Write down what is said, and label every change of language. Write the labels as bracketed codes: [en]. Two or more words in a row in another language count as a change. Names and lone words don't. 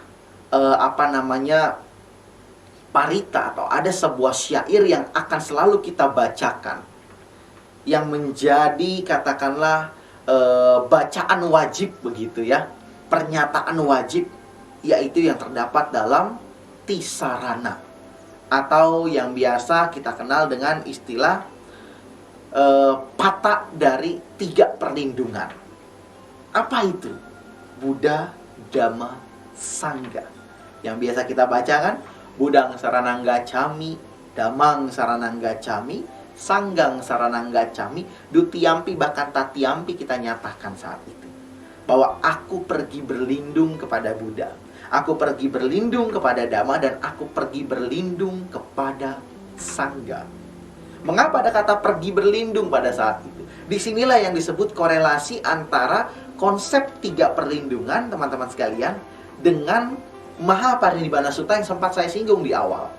[id] parita atau ada sebuah syair yang akan selalu kita bacakan, yang menjadi katakanlah bacaan wajib begitu ya, pernyataan wajib, yaitu yang terdapat dalam Tisarana, atau yang biasa kita kenal dengan istilah patah dari 3 perlindungan. Apa itu? Buddha, Dhamma, Sangha. Yang biasa kita baca kan, [pi] Buddhang saranang gacchami, Dhammang saranang gacchami, Sanggang saranang gacchami, dutiyampi [id] bahkan tatiyampi kita nyatakan saat itu, bahwa aku pergi berlindung kepada Buddha, aku pergi berlindung kepada Dhamma, dan aku pergi berlindung kepada Sangha. Mengapa ada kata pergi berlindung pada saat itu? Disinilah yang disebut korelasi antara konsep 3 perlindungan, teman-teman sekalian, dengan Mahaparinibbana Sutta yang sempat saya singgung di awal.